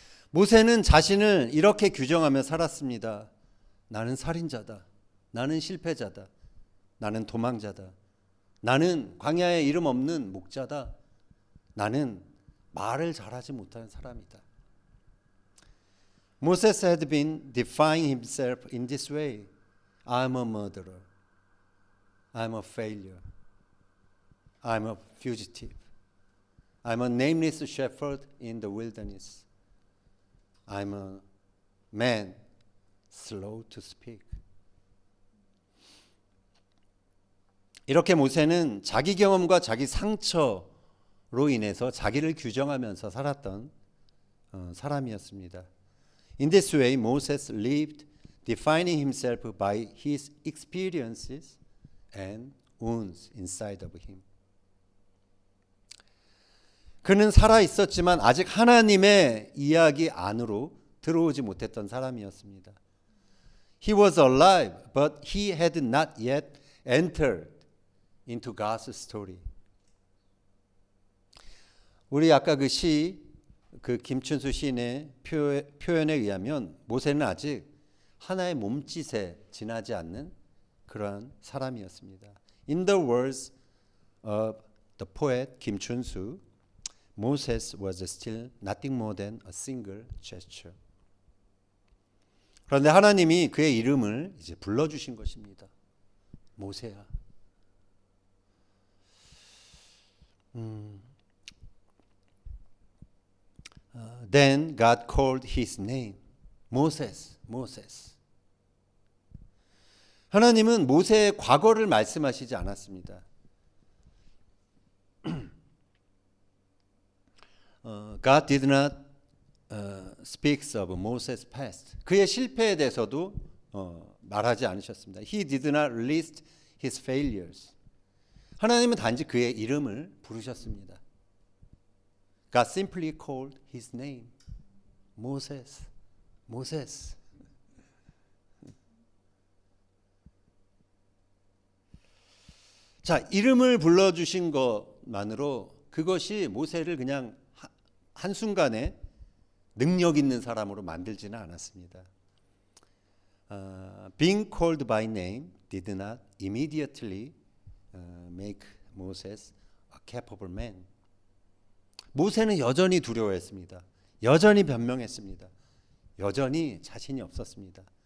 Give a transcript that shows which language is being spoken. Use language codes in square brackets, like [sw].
[ko] 모세는 자신을 이렇게 규정하며 살았습니다. 나는 살인자다. 나는 실패자다. 나는 도망자다. 나는 광야에 이름 없는 목자다. 나는 말을 잘하지 못하는 사람이다. [en] Moses had been defining himself in this way. I'm a murderer. I'm a failure. I'm a fugitive. I'm a nameless shepherd in the wilderness. I'm a man slow to speak. [ko] 이렇게 모세는 자기 경험과 자기 상처로 인해서 자기를 규정하면서 살았던 사람이었습니다. [en] In this way, Moses lived, defining himself by his experiences and wounds inside of him. [ko] 그는 살아 있었지만 아직 하나님의 이야기 안으로 들어오지 못했던 사람이었습니다. [en] He was alive, but he had not yet entered into God's story. [ko] 우리 아까 그 김춘수 시인의 표현에 의하면 모세는 아직 하나의 몸짓에 지나지 않는 그러한 사람이었습니다. [en] In the words of the poet 김춘수, Moses was still nothing more than a single gesture. [ko] 그런데 하나님이 그의 이름을 이제 불러주신 것입니다. 모세야. [en] Then God called his name, Moses, Moses. [ko] 하나님은 모세의 과거를 말씀하시지 않았습니다. [en] God did not speaks of Moses' past. [ko] 그의 실패에 대해서도 말하지 않으셨습니다. [en] He did not list his failures. [ko] 하나님은 단지 그의 이름을 부르셨습니다. [en] God simply called his name, Moses, Moses. [ko] 자, 이름을 불러주신 것만으로 그것이 모세를 그냥 한순간에 능력 있는 사람으로 만들지는 않았습니다. [en] Being called by name did not immediately make Moses a capable man. [ko] 모세는 여전히 두려워했습니다. 여전히 변명했습니다. 여전히 자신이 없었습니다.